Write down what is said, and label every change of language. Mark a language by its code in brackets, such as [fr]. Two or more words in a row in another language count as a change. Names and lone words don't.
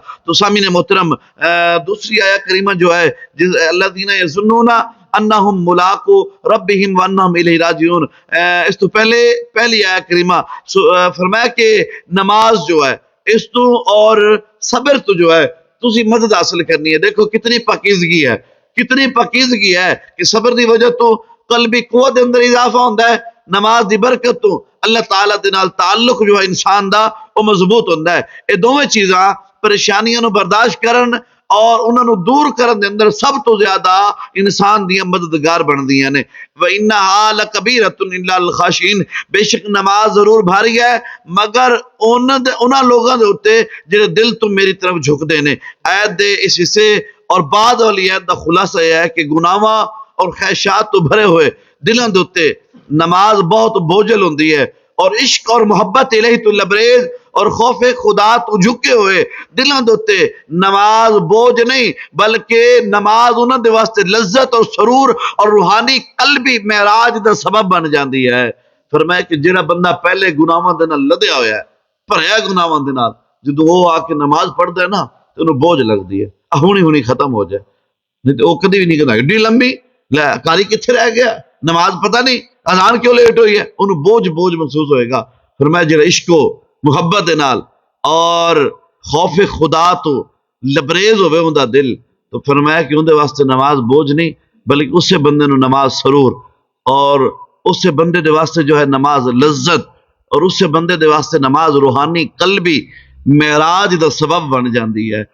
[pa] تو سامعین محترم، دوسری آیہ کریمہ جو ہے [ar] الذین یظنون انہم ملاقو ربہم وانہم الیہ راجعون، [pa] اس تو پہلی آیہ کریمہ فرمایا کہ نماز جو ہے اس تو اور صبر تو جو ہے تسی مدد حاصل کرنی ہے۔ دیکھو کتنی پاکیزگی ہے، کتنی پاکیزگی ہے کہ صبر دی وجہ تو قلبی قوت دے اندر اضافہ ہوندا ہے، نماز دی برکت تو اللہ تعالیٰ دے نال تعلق جو ہے انسان دا وہ مضبوط ہوندا ہے۔ اے دوویں چیزاں پریشانیاں نو برداشت کرن اور انہاں نو دور کرن دے اندر سب تو زیادہ انسان دیاں مددگار بندیاں نے۔ [ar] وَإِنَّهَا لَكَبِيرَةٌ إِلَّا الْخَاشِعِينَ، [pa] بے شک نماز ضرور بھاری ہے مگر انہاں لوگاں دے اوتے جڑے دل تو میری طرف جھکدے نے۔ آیت دے اس حصے اور بعد والی آیت دا خلاصہ یہ ہے کہ گناہاں اور خواہشات تو بھرے ہوئے دلاں دے اوتے نماز بہت بوجھل ہوندی ہے، اور عشق اور محبت الہی تو لبریز اور خوف خدا تو جھکے ہوئے دلاں دے اوتے نماز بوجھ نہیں، بلکہ نماز انہاں دے واسطے لذت اور سرور اور روحانی قلبی معراج دا سبب بن جاندی ہے۔ فرمایا کہ جڑا بندہ پہلے گناہاں دے نال لدیا ہویا ہے، بھریا گناہاں دے نال، جدوں وہ آ کے نماز پڑھدا ہے نا تے انہوں بوجھ لگدی ہے، ہونی ختم ہو جائے، نہیں تو وہ کدی بھی نہیں کہندا ایڈی لمبی لے کاری کتھے رہ گیا، نماز پتہ نہیں اذان کیوں لیٹ ہوئی ہے، انہوں بوجھ محسوس ہوئے گا۔ فرمایا جڑا عشق و محبت دے نال اور خوف خدا تو لبریز ہوئے اوندا دل، تو فرمایا کہ اندے واسطے نماز بوجھ نہیں بلکہ اس سے بندے نو نماز سرور، اور اس سے بندے دے واسطے جو ہے نماز لذت، اور اس سے بندے دے واسطے نماز روحانی قلبی معراج دا سبب بن جاندی ہے۔